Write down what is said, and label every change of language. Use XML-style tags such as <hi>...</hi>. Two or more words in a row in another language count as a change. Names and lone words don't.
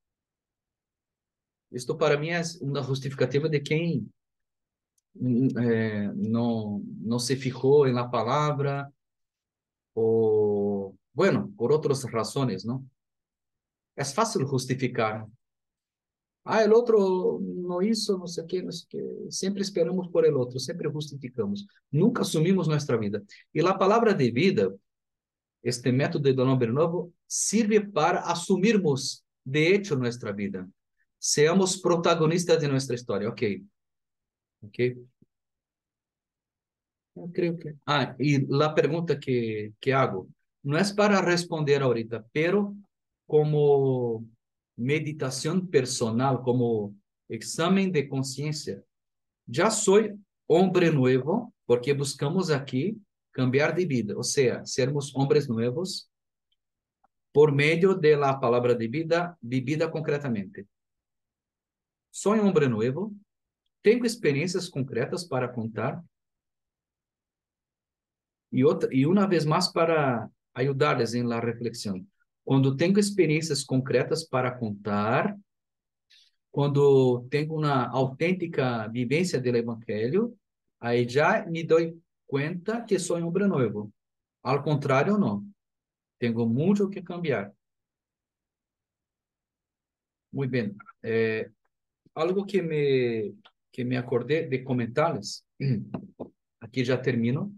<pt>Isto para mim é uma justificativa de quem não se fijou em la palavra ou, bueno, por outras razões, não? É fácil justificar. El outro não hizo, não sei o quê, não sei o quê. Sempre esperamos por el outro, sempre justificamos. Nunca assumimos nossa vida. E a palavra de vida, este método do homem novo, sirve para assumirmos</pt> <es>de hecho</es> <pt>nossa vida. Seamos protagonistas de nossa história. Ok, ok. Eu creio que. E a pergunta que hago não é para responder</pt> <es>ahorita, pero</es> <pt>como meditação personal, como exame de consciência. Já sou homem novo, porque buscamos aqui cambiar de vida, ou seja, sermos homens novos por meio de la palavra de vida vivida concretamente. Sou um homem novo, tenho experiências concretas para contar e uma vez mais para ajudar-les em la reflexão. Quando tenho experiências concretas para contar, quando tenho uma autêntica vivência do Evangelho, aí já me dou cuenta que</pt> <es>soy hombre nuevo. Al contrario, no. Tengo mucho que cambiar. Muy bien. Algo que me acordé de comentarles. Aquí ya termino.</es>